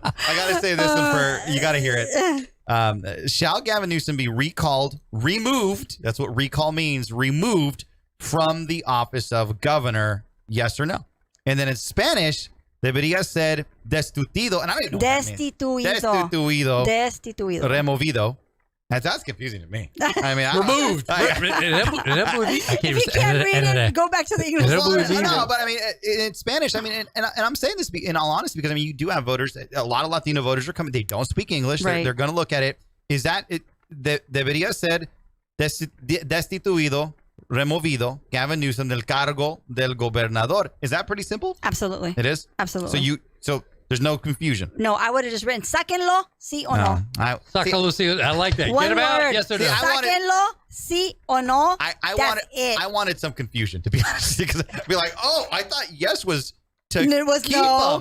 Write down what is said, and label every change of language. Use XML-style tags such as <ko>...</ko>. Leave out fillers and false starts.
<en>I gotta save this one for you. Gotta hear it. Shall Gavin Newsom be recalled, removed? That's what recall means. Removed from the office of governor? Yes or no? And then in Spanish,</en> <es>debería ser destituido.</es> <en>And I don't even know</en> <es>destituido. Destituido.</es> <en>Removido. That's confusing to me. I mean, removed. If you can't read it, go back to the English. No, but I mean, in Spanish, I mean, and I'm saying this in all honesty because I mean, you do have voters. A lot of Latino voters are coming. They don't speak English. Right. They're going to look at it. Is that it?</en> <es>Debería ser destituido, removido, Gavin Newsom del cargo del gobernador.</es> <en>Is that pretty simple? Absolutely. It is? Absolutely. So there's no confusion. No, I would have just written</en> <es>sáquenlo, sí o no. Sáquenlo, sí.</es> <en>I like that. One Get him out. word. Yes or no.</en> <es>Sáquenlo, sí o no.</es> <en>I wanted some confusion, to be honest, because I'd be like, oh, I thought yes was to and it was keep no,</en>